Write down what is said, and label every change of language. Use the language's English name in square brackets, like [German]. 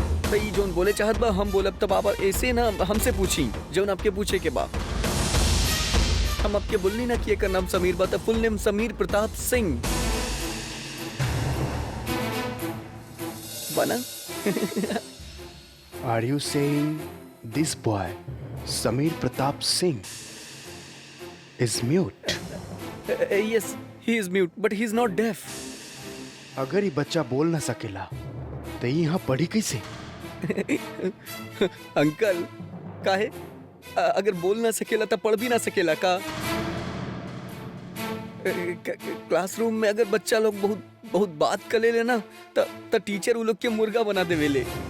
[Bhojpuri] तो ई जोन बोले चाहत बा हम बोलब, तब आप ऐसे ना हमसे पूछी जोन आपके पूछे के बा। हम आपके बोलनी ना कि एकर नाम समीर बा, तो फुल नेम समीर प्रताप सिंह बना। [English] Are you saying this boy, Samir Pratap Singh, is mute? Yes, he is mute, but he is not deaf. [Bhojpuri] अगर ये बच्चा बोल ना सकेला तो ये यहाँ पढ़ी कैसे? अंकल, काहे? अगर बोल ना सकेला तो पढ़ भी ना सकेला का? क्लासरूम में अगर बच्चा लोग बहुत बात कर ले ना, तो टीचर वो लोग के मुर्गा बना देवेले।